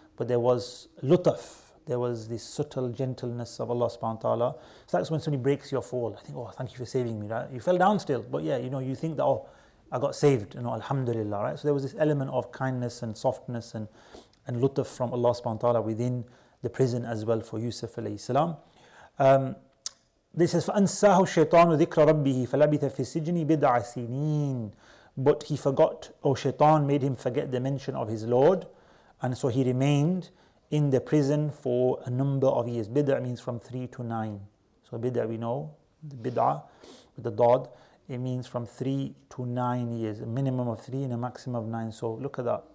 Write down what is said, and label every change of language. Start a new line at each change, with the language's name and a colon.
English: But there was lutaf, there was this subtle gentleness of Allah subhanahu wa ta'ala. So that's when somebody breaks your fall. I think, oh, thank you for saving me, right? You fell down still, but yeah, you think that, oh, I got saved, alhamdulillah, right? So there was this element of kindness and softness and lutf from Allah subhanahu wa ta'ala within the prison as well for Yusuf alayhi salam. This says,
Arabic: فَأَنْسَاهُ الشَّيْطَانُ ذِكْرَ رَبِّهِ فَلَبِثَ فِي السِّجْنِ بِضْعَ سِنِينَ.
English: But he forgot, or shaitan made him forget the mention of his Lord, and so he remained in the prison for a number of years. Bid'ah means from 3 to 9. So bid'ah, we know, the bid'ah with the dad, it means from 3 to 9 years, a minimum of 3 and a maximum of 9. So look at that.